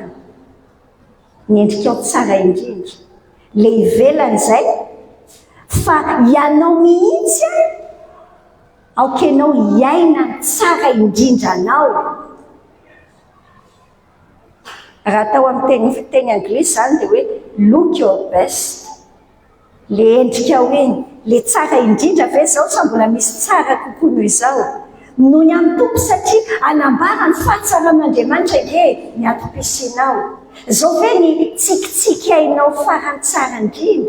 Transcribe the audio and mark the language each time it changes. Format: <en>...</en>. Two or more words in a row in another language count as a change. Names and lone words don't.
<mg>Ny endrikao tsara indrindra. Le ivelan'izay fa ianao mihitsy aokenao hiaina ny tsara indrindra anao. Raha atao amin'ny teny anglisy izany dia hoe</mg> <en>look your best.</en> <mg>Le endrikao iny, le tsara indrindra ve izao sa mbola misy tsara kokoa noho izao? Noho ny amin'ny tompo satria anambara ny fahatsaran'Andriamanitra ge ny atopisianao. Izao ve ny tsikitsiky ainao farany tsara indrindra?</mg>